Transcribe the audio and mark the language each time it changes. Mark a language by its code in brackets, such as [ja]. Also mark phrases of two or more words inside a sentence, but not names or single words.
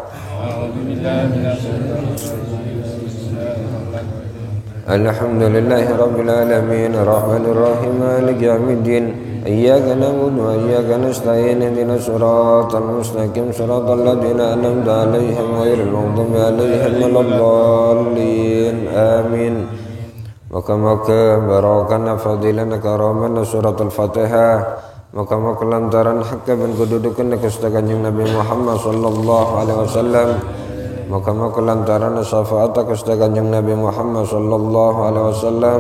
[ar] الحمد لله رب العالمين الرحمن الرحيم مالك يوم الدين إياك نعبد وإياك نستعين اهدنا الصراط المستقيم صراط الذين أنعمت عليهم غير المغضوب عليهم ولا الضالين. آمين. [jv] Moga-moga barokahna fadilana karamana surat al-Fatihah. Moga-moga lantaran hakka ben kedudukan Gusti Kanjeng Nabi Muhammad [ar] صلى الله عليه وسلم. [jv] Moga-moga lantaran syafaat Gusti Kanjeng Nabi Muhammad [ar] صلى الله عليه وسلم.